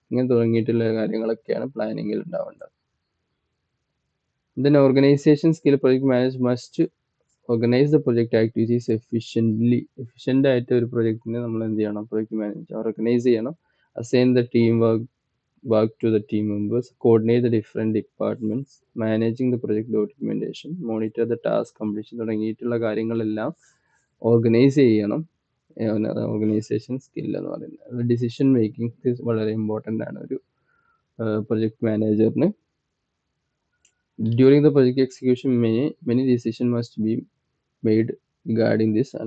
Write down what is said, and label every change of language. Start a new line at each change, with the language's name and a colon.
Malayalam: ഇങ്ങനെ തുടങ്ങിയിട്ടുള്ള കാര്യങ്ങളൊക്കെയാണ് പ്ലാനിങ്ങിൽ ഉണ്ടാവേണ്ടത്.
English: Then organization skill, project manager must organize the project activities efficiently.
Malayalam: Efficient ആയിട്ട് ഒരു പ്രൊജക്റ്റിനെ നമ്മൾ എന്ത് ചെയ്യണം? പ്രൊജക്റ്റ് മാനേജർ ഓർഗനൈസ് ചെയ്യണം.
English: Assign the team work to the team members, coordinate the different departments, managing the project documentation, monitor the task completion
Malayalam: തുടങ്ങിയിട്ടുള്ള കാര്യങ്ങളെല്ലാം organise ചെയ്യണം. ഓർഗനൈസേഷൻ സ്കിൽ എന്ന് പറയുന്നത്. ഡിസിഷൻ മേക്കിംഗ് വളരെ ഇമ്പോർട്ടൻ്റ് ആണ് ഒരു project മാനേജറിന്.
English: During the project execution, many decisions must be made regarding this.